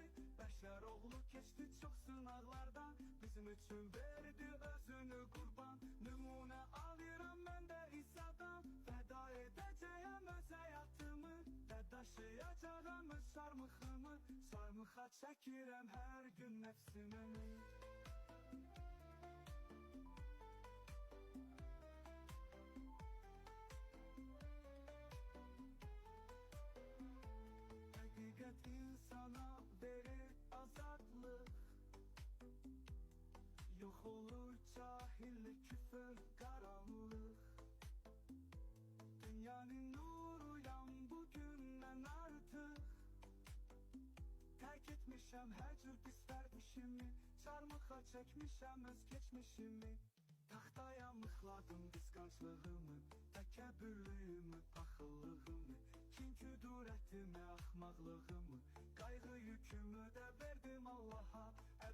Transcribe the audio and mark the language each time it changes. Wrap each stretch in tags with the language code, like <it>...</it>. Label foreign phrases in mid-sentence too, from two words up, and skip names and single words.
<az>Bəşər oğlu keçdi çox sınaqlardan, bizim üçün verdi özünü qurban. Nümunə alıram mən də İsa'dan, fəda edəcəyəm öz həyatımı və daşıyacağam öz çarmıxımı. Çarmıxa çəkirəm hər gün nəfsimi.</az> <tr>Hakikat insana verir azadlık. Yok olur cahillik, küfür, karanlık. Dünyanın nuru yan bugünden artık.</tr> <az>Terk etmişem her cür pis verdişimi, çarmıha çekmişem öz geçmişimi.</az> <tr>Tahtaya mıhladım kıskançlığımı,</tr> <az>təkəbbürlüyümü, paxıllığımı, kin küdurətimi, axmaqlığımı, qayğı yükümü də verdim Allaha.</az>